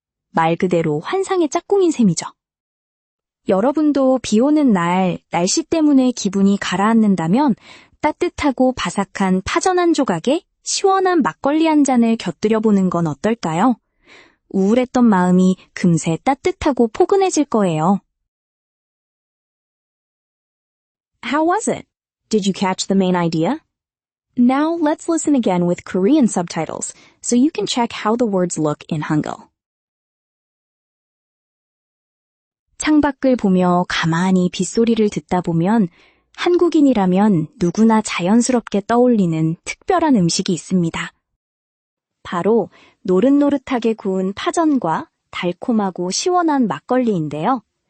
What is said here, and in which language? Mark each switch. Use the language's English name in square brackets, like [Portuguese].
[Korean] 말 그대로 환상의 짝꿍인 셈이죠. 여러분도 비 오는 날 날씨 때문에 기분이 가라앉는다면 따뜻하고 바삭한 파전 한 조각에 시원한 막걸리 한 잔을 곁들여 보는 건 어떨까요? 우울했던 마음이 금세 따뜻하고 포근해질 거예요. [English] How was it? Did you catch the main idea? Now let's listen again with Korean subtitles so you can check how the words look in Hangul. [Korean] 창밖을 보며 가만히 빗소리를 듣다 보면 한국인이라면 누구나 자연스럽게 떠올리는 특별한 음식이 있습니다. 바로 노릇노릇하게 구운 파전과 달콤하고 시원한 막걸리인데요.